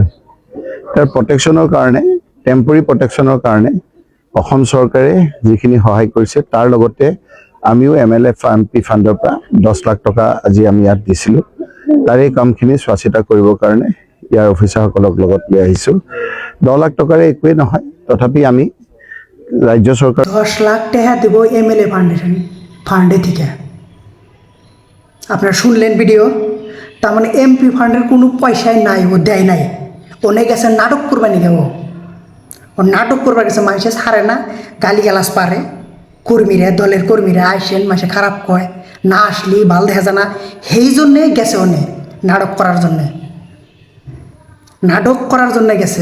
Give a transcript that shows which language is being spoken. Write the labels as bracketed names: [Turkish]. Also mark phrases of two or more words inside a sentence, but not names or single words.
[Assamese] তাৰ প্ৰটেকশ্যনৰ কাৰণে, টেম্পৰী প্ৰটেকশ্যনৰ কাৰণে অসম চৰকাৰে যিখিনি সহায় কৰিছে, তাৰ লগতে আমিও MLA MP ফাণ্ডৰ পৰা 10 লাখ টকা আজি আমি ইয়াত দিছিলোঁ। তাৰে কামখিনি চোৱা চিতা কৰিবৰ কাৰণে ইয়াৰ অফিচাৰসকলক লগত লৈ আহিছোঁ। 10 লাখ টকাৰে একোৱেই নহয়, তথাপি আমি রাজ্য সরকার [Bangla] 10 লাখ টাকা দেব MLA ফান্ডে থেকে। আপনারা শুনলেন ভিডিও, তার মানে এমপি ফান্ডের কোনো পয়সাই নাই, ও দেয় নাই। অনেক গেছে নাটক করবানি দেব, ও নাটক করবার গেছে, মানুষের ছাড়ে না, গালি গালাস পারে, কর্মীরা দলের কর্মীরা আইসেন মাসে খারাপ কয়, না আসলি ভাল দেখা যায় না, সেই জন্যে গেছে অনেক নাটক করার জন্যে গেছে।